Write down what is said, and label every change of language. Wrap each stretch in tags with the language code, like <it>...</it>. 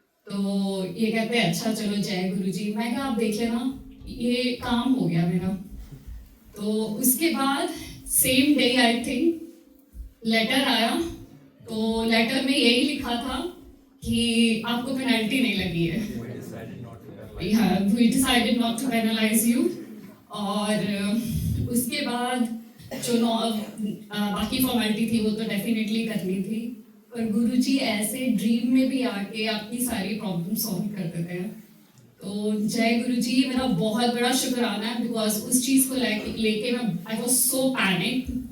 <hi>तो ये कहते हैं अच्छा चलो जय गुरुजी। मैं कहा आप देख लेना, ये काम हो गया मेरा। तो उसके बाद same day</hi> <en>I think</en> <hi>letter आया, तो लेटर में यही लिखा था कि आपको पेनल्टी नहीं लगी है।</hi> <en>We decided not to penalize you।</en> <hi>और उसके बाद जो बाकी फॉर्मेलिटी थी वो तो डेफिनेटली करनी थी, पर गुरुजी ऐसे ड्रीम में भी आके आपकी सारी प्रॉब्लम सॉल्व कर देते हैं। तो जय गुरुजी, मेरा बहुत बड़ा शुक्राना है, बिकॉज उस चीज़ को लेके मैं</hi> <en>I was so panic.</en>